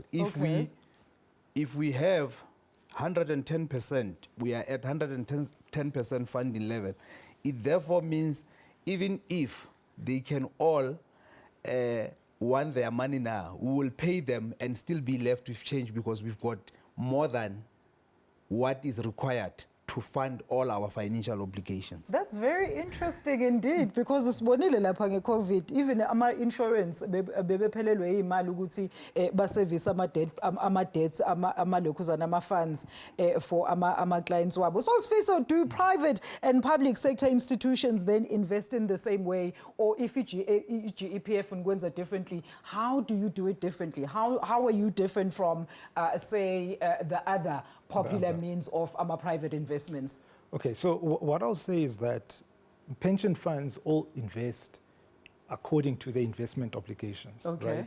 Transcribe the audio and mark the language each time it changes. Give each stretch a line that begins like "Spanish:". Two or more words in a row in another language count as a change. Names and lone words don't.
English: If we have 110%, we are at 110% funding level, it therefore means even if they can all want their money now, we will pay them and still be left with change because we've got more than what is required to fund all our financial obligations. That's very interesting indeed, because
Zulu: sibonile lapha nge-COVID, even ama-insurance bebephelelwe imali ukuthi baservice ama-debts, ama-lokhuzana, ama-funds for ama-clients wabo.
English: So Sifiso, do private and public sector institutions then invest in the same way, or if GEPF ngwenza differently, how do you do it differently? How are you different from, say, the other popular means of private investments? Okay, so what I'll say is that pension funds all invest according to their investment obligations, right?